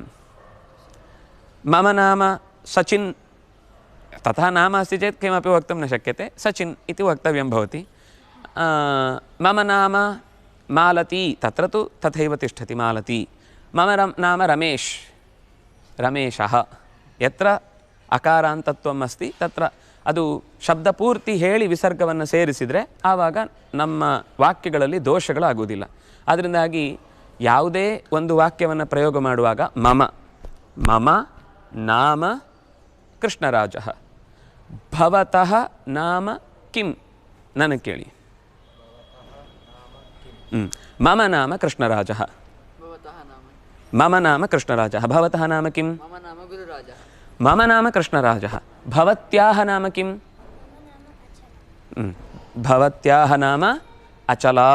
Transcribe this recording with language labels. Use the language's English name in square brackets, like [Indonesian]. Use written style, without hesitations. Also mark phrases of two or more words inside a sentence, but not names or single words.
[Sanskrit] मम नाम सचिन्, तथा नाम अस्ति चेत् किमपि वक्तुं न शक्यते, सचिन् इति वक्तव्यं भवति. मम नाम मालती, तत्र तु तथैव तिष्ठति मालती. मम नाम रमेश, रमेशः. यत्र ಅಕಾರಾಂತತ್ವಂ ಅಸ್ತಿ ತತ್ರ [Kannada] ಅದು ಶಬ್ದಪೂರ್ತಿ ಹೇಳಿ ವಿಸರ್ಗವನ್ನು ಸೇರಿಸಿದರೆ ಆವಾಗ ನಮ್ಮ ವಾಕ್ಯಗಳಲ್ಲಿ ದೋಷಗಳಾಗುವುದಿಲ್ಲ. ಅದರಿಂದಾಗಿ ಯಾವುದೇ ಒಂದು ವಾಕ್ಯವನ್ನು ಪ್ರಯೋಗ ಮಾಡುವಾಗ [Sanskrit] ಮಮ ಮಮ ನಾಮ ಕೃಷ್ಣರಾಜ ಭವತಃ ನಾಮ ಕಿಂ [Kannada] ನನಗೆ ಕೇಳಿ. [Sanskrit] ಮಮ ನಾಮ ಕೃಷ್ಣರಾಜ ಮಮ ನಾಮ ಕೃಷ್ಣರಾಜ ಭವತಃ ನಾಮ ಕಿಂ ಮಮ ನಾಮ ಕೃಷ್ಣರಾಜ ಭವತ್ಯಾಹ ನಾಮ ಕಿಂ ಭವತ್ಯಾಹ ನಾಮ ಅಚಲಾ.